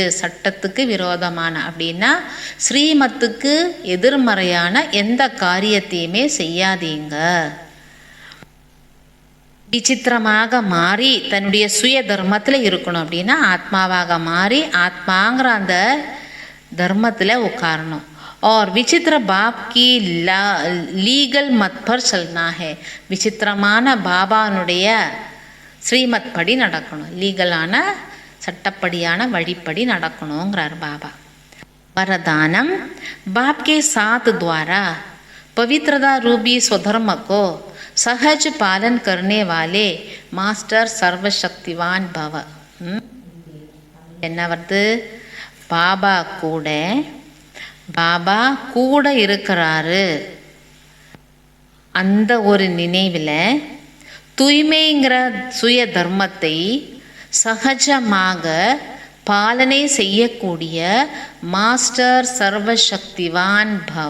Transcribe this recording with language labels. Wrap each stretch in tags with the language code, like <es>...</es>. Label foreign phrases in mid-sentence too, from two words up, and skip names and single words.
<ta>சட்டத்துக்கு விரோதமான அப்படின்னா ஸ்ரீமத்துக்கு எதிர்மறையான எந்த காரியத்தையுமே செய்யாதீங்க. விசித்திரமாக மாறி தன்னுடைய சுய தர்மத்தில் இருக்கணும். அப்படின்னா ஆத்மாவாக மாறி ஆத்மாங்கிற அந்த தர்மத்தில் உட்காரணும்.</ta> <hi>और विचित्र बाप की लीगल मत पर चलना है.</hi> <ta>விசித்திரமான பாபானுடைய ஸ்ரீமத் படி நடக்கணும், லீகலான சட்டப்படியான வழிப்படி நடக்கணுங்கிறார் பாபா.</ta> <hi>वरदानम बाप के साथ द्वारा पवित्रता रूपी स्वधर्म को सहज पालन करने वाले मास्टर सर्वशक्तिवान भव.</hi> <ta>என்ன வருது? பாபா கூட இருக்கிறாரு. அந்த ஒரு நினைவில் தூய்மைங்கிற சுய தர்மத்தை சகஜமாக பாலனை செய்யக்கூடிய மாஸ்டர் சர்வசக்திவான் பவ.</ta>